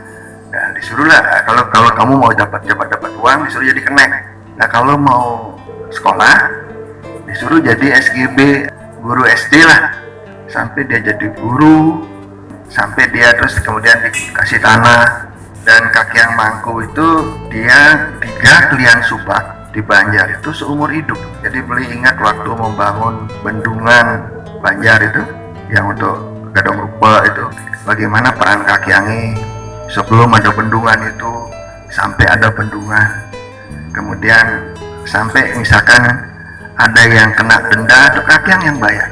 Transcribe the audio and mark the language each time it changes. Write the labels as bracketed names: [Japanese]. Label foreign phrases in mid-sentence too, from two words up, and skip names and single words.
[Indonesian] Nah, disuruhlah kalau kamu mau dapat uang disuruh jadi kenek. Nah, kalau mau sekolah disuruh jadi SGB, guru SD lah, sampai dia jadi guru, sampai dia terus kemudian dikasih tanah. Dan Kakyang Mangku itu dia 3 klian subak di Banjar itu seumur hidup. Jadi beli ingat waktu membangun bendungan Banjar itu yang untuk Gadong Rupa itu, bagaimana peran Kakyangi sebelum ada bendungan itu sampai ada bendungan. Kemudian sampai misalkan ada yang kena denda, itu Kakyang yang bayar.